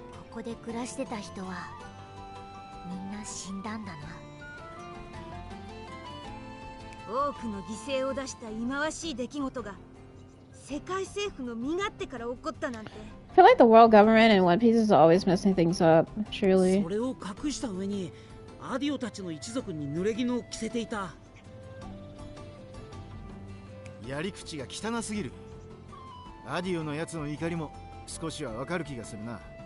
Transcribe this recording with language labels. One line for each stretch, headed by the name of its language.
Japanese: ここで暮らしてた人はみんな死んだんだな。多くの犠牲を出した忌まわしい出来事が世界政府の身勝手から起こったなんて。
English: I feel like the world government in One Piece is always messing things up, truly.
Japanese: それを隠した上にアディオたちの一族に濡れ衣を着せていた。やり口が汚すぎる。アディオのやつの怒りも少しはわかる気がするな。